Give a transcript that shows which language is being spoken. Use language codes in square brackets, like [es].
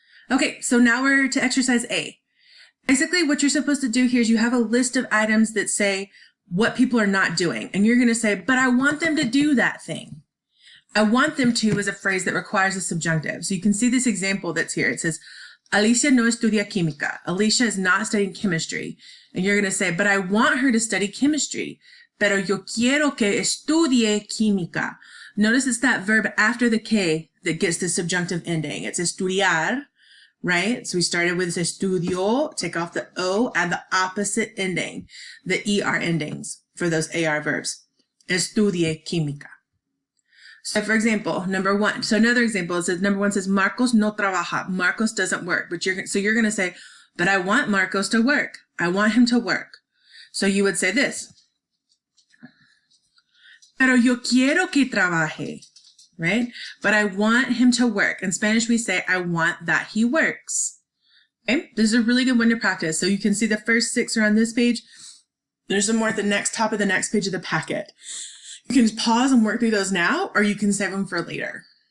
[en] Okay, so now we're to exercise A. Basically, what you're supposed to do here is you have a list of items that say what people are not doing, and you're going to say, but I want them to do that thing. I want them to is a phrase that requires a subjunctive. So you can see this example that's here. It says, [es] Alicia no estudia química. [en] Alicia is not studying chemistry. And you're going to say, but I want her to study chemistry. [es] Pero yo quiero que estudie química. [en] Notice it's that verb after the que that gets the subjunctive ending. It's estudiar, right? So we started with estudio, take off the O, add the opposite ending, the ER endings for those AR verbs. [es] Estudie química. [en] So for example, number 1. So another example, it says number 1 says [es] Marcos no trabaja. [en] Marcos doesn't work. But you're going to say, but I want Marcos to work. I want him to work. So you would say this. [es] Pero yo quiero que trabaje. [en] Right? But I want him to work. In Spanish, we say, I want that he works. Okay? This is a really good one to practice. So you can see the first 6 are on this page. There's some more at the top of the next page of the packet. You can pause and work through those now, or you can save them for later.